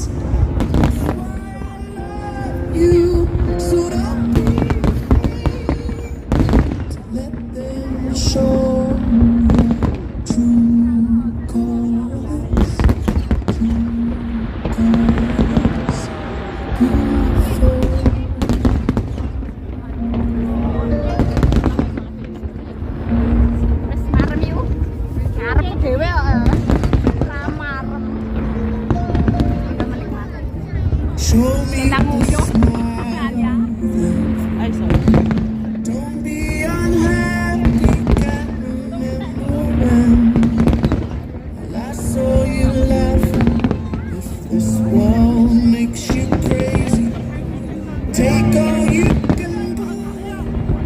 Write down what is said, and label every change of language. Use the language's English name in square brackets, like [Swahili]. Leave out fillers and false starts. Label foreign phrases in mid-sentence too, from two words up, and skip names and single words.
[English] That's why I love you. So don't be let them show your true colors. True colors. Beautiful. [Javanese] Wis marem yuk. Arep dhewe kok. Ra marem. [Indonesian] Udah menikmati. [English] Show me [Indonesian] Senang [English] the [Javanese] nguyuh. [English] smile. Ay, sorry. Don't be unhappy, can't remember when last saw you laughing. If this world makes you crazy, take all you can do.